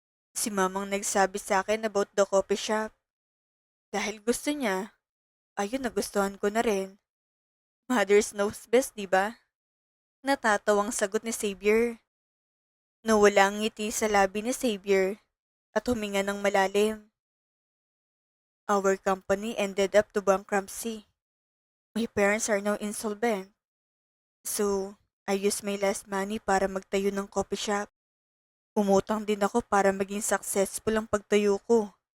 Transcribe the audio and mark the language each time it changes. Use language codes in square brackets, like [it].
[tl] Si mamang nagsabi sa akin [en] about the coffee shop. [tl] Dahil gusto niya, ayun nagustuhan ko na rin. [en] Mother's knows best, [tl] di ba? Natatawang sagot ni Xavier. Nawala ang ngiti sa labi ni Xavier at huminga ng malalim. [en] Our company ended up to bankruptcy. My parents are now insolvent. So, I used my last money [tl] para magtayo ng [en] coffee shop. [tl] Umutang din ako para maging successful ang pagtayo ko.